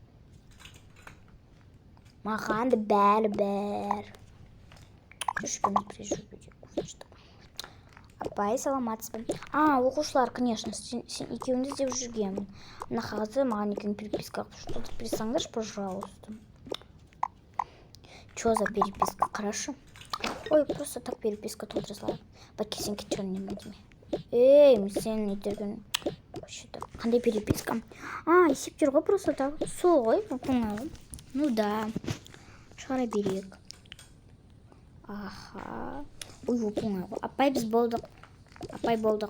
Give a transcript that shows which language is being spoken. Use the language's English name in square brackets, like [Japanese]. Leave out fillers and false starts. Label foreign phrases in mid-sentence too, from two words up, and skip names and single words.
[Kazakh] Маған да бәрібір. Апай, саламатсызбын. Оқушылар, конечно, сен екеуіңді іздеп жүргенмін. Мына қағазды маған екеуің переписка подписаңдаршы, [Russian] пожалуйста. Что за переписка? Хорошо. Ой, просто так переписка [Kazakh] толтыра салайық. Бәке, сен кетіп жүрген неме. Ей, сен не терген? Қандай переписка? Есептер ғой [Russian] просто так. [Kazakh] Сол ғой, оңай. [Russian] Ну да. [Kazakh] Шығара берейік. Аха. Ой, оңай ғой. Апай, біз болдық. Апай, болдық.